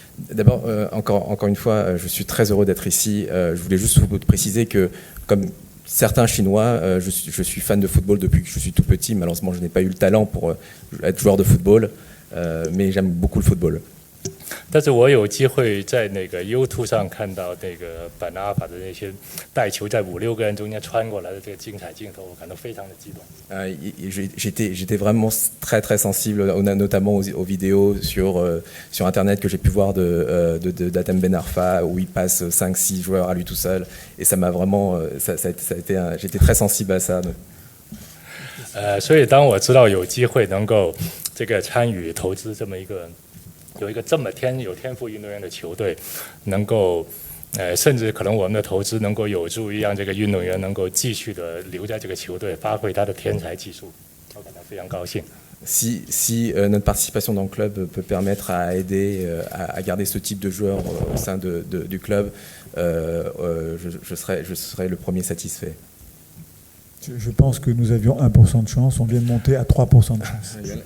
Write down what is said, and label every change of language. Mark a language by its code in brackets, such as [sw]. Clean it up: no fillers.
[fr] D'abord, encore une fois, je suis très heureux d'être ici. Je voulais juste vous préciser que, comme certains Chinois, je suis fan de football depuis que je suis tout petit. Malheureusement, je n'ai pas eu le talent pour être joueur de football, mais j'aime beaucoup le football. [zh] 但是我有机会在那个 YouTube 上看到那个版纳阿法的那些带球在5、6个人中间穿过来的这个精彩镜头，我感到非常的激动。 [fr] J'étais vraiment très très sensible, notamment aux vidéos sur Internet que j'ai pu voir d'Atem Ben Arfa où il passe 5-6 joueurs à lui tout seul, et ça m'a vraiment, j'étais très sensible à ça. [zh] 所以当我知道有机会能够这个参与投资这么一个。有一个这么有天赋运动员的球队，能够，甚至可能我们的投资能够有助于让这个运动员能够继续的留在这个球队，发挥他的天才技术，我感到非常高兴。 [fr] Si notre participation dans le club peut permettre à aider à garder ce type de joueurs au sein du club, je serai le premier satisfait. Je pense que nous avions 1% de chance, on vient de monter à 3% de chance.